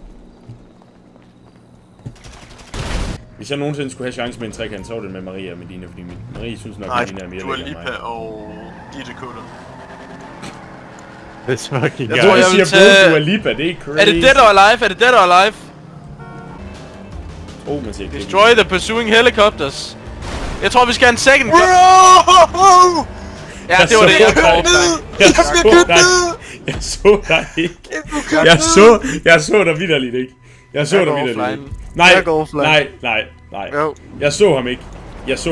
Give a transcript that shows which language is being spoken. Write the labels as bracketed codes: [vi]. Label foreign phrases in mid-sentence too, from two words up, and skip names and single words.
[da] Hvis jeg nogensinde skulle have chance med en trekant, så var det med Maria og Medina, fordi Marie synes nok, Nej, Medina er mere du er lækker end mig. Lipa og Ditte Kutter. Det er fucking Jeg tror, godt. jeg jeg vil siger tage- Bro, du er Lipa, det er crazy. Er det Dead or Alive? Er det Dead or Alive? Man siger ikke [en] Destroy the pursuing helicopters. [da] Jeg tror, vi skal have en [en] second gun. [da] Bro! Ja, det var det. Jeg tror. Jeg så dig ikke. Jeg så dig vitterligt ikke. Jeg så Jeg dig går vitterligt offline. ikke. Nej, Jeg går offline. nej. Jo. Jeg så ham ikke. Jeg så